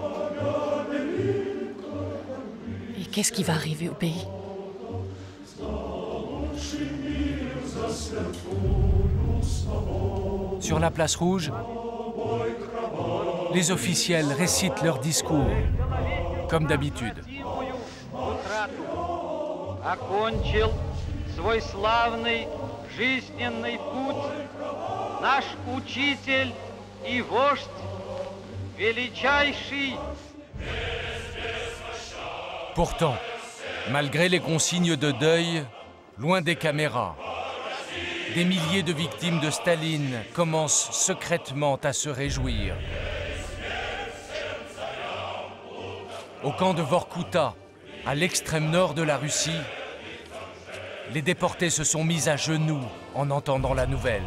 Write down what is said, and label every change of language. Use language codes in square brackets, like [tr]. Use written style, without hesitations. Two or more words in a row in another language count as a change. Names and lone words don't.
[fr] Et qu'est-ce qui va arriver au pays? Sur la place rouge, les officiels récitent leur discours, comme d'habitude. [ru] Окончил свой славный жизненный путь наш учитель и вождь, величайший. [fr] Pourtant, malgré les consignes de deuil, loin des caméras, des milliers de victimes de Staline commencent secrètement à se réjouir. Au camp de Vorkouta, à l'extrême nord de la Russie, les déportés se sont mis à genoux en entendant la nouvelle.